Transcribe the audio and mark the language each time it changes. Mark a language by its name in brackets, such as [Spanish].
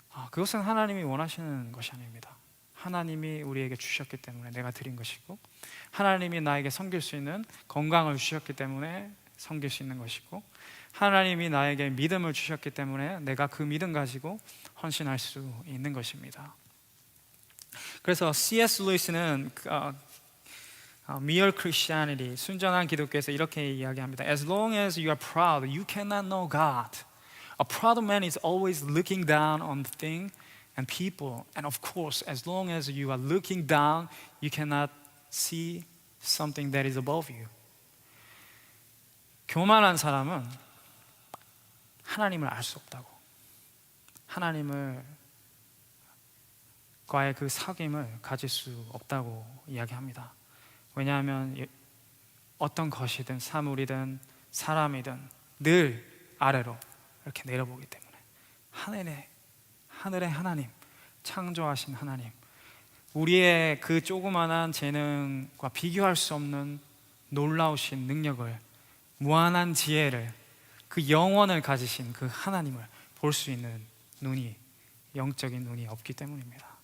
[Korean] 그것은 하나님이 원하시는 것이 아닙니다. 하나님이 우리에게 주셨기 때문에 내가 드린 것이고, 하나님이 나에게 섬길 수 있는 건강을 주셨기 때문에 섬길 수 있는 것이고, 하나님이 나에게 믿음을 주셨기 때문에 내가 그 믿음 가지고 헌신할 수 있는 것입니다. 그래서 C.S. 루이스는 Mere Christianity, 순전한 기독교에서 이렇게 이야기합니다. [English] As long as you are proud, you cannot know God. A proud man is always looking down on things and people. And of course, as long as you are looking down, you cannot see something that is above you. [Korean] 교만한 사람은 하나님을 알 수 없다고, 하나님을 과의 그 사귐을 가질 수 없다고 이야기합니다. 왜냐하면 어떤 것이든 사물이든 사람이든 늘 아래로 이렇게 내려보기 때문에 하늘의 하나님, 창조하신 하나님, 우리의 그 조그만한 재능과 비교할 수 없는 놀라우신 능력을, 무한한 지혜를, 그 영원을 가지신 그 하나님을 볼 수 있는 눈이, 영적인 눈이 없기 때문입니다.